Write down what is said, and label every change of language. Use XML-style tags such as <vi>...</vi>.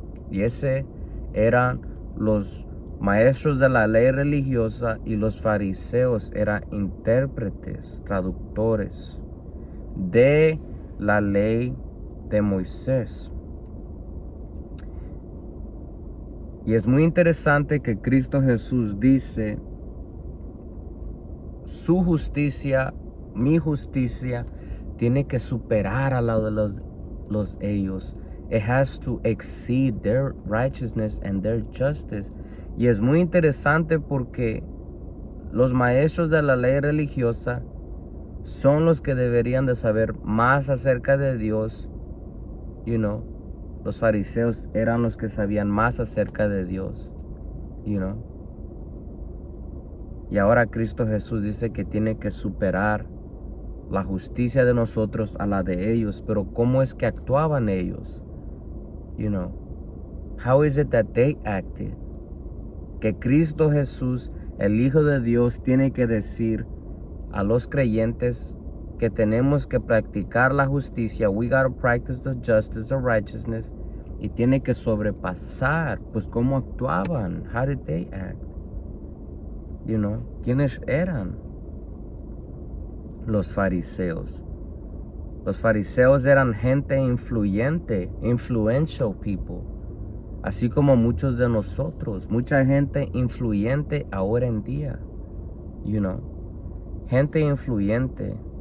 <es>Y ese eran los maestros de la ley religiosa, y los fariseos eran intérpretes, traductores de la ley de Moisés. Y es muy interesante que Cristo Jesús dice, su justicia, mi justicia, tiene que superar a la de los ellos.</es> <en>It has to exceed their righteousness and their justice.</en> <es>Y es muy interesante porque los maestros de la ley religiosa son los que deberían de saber más acerca de Dios. Los fariseos eran los que sabían más acerca de Dios. Y ahora Cristo Jesús dice que tiene que superar la justicia de nosotros a la de ellos. Pero ¿cómo es que actuaban ellos?</es> <en>How is it that they acted?</en> <es>Que Cristo Jesús, el Hijo de Dios, tiene que decir a los creyentes que tenemos que practicar la justicia.</es> <en>We gotta practice the justice, the righteousness.</en> <es>Y tiene que sobrepasar, pues, cómo actuaban.</es> <en>How did they act?</en> <es>¿Quiénes eran los fariseos? Los fariseos eran gente influyente,</es> <en>influential people,</en> <es>así como muchos de nosotros, mucha gente influyente ahora en día, gente influyente.</es>